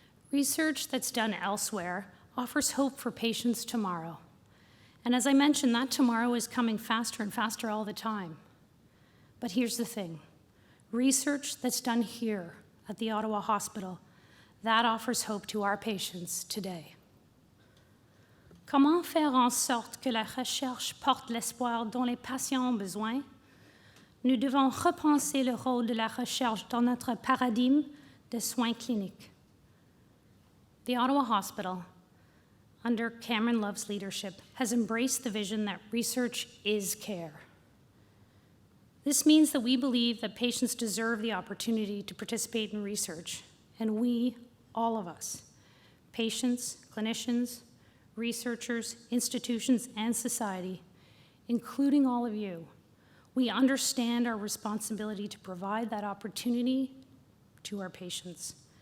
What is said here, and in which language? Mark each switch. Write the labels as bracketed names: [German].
[English] Research that's done elsewhere offers hope for patients tomorrow. And as I mentioned, that tomorrow is coming faster and faster all the time. But here's the thing. Research that's done here at the Ottawa Hospital, that offers hope to our patients today. [French] Comment faire en sorte que la recherche porte l'espoir dont les patients ont besoin? Nous devons repenser le rôle de la recherche dans notre paradigme de soins cliniques. [English] The Ottawa Hospital, under Cameron Love's leadership, has embraced the vision that research is care. This means that we believe that patients deserve the opportunity to participate in research, and we, all of us, patients, clinicians, researchers, institutions, and society, including all of you, we understand our responsibility to provide that opportunity to our patients.